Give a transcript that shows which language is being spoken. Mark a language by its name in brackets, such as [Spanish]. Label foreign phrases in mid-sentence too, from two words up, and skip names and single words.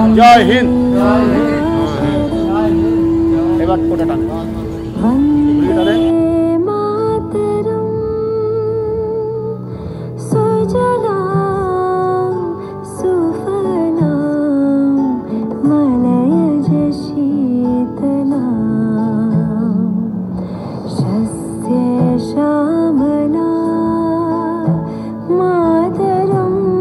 [Hindi] जय हिंद। [Bangla] এবার কোটা টান। [Sanskrit] वंदे मातरम सुजलां सुफलां मलयज शीतलां शस्य श्यामलां मातरम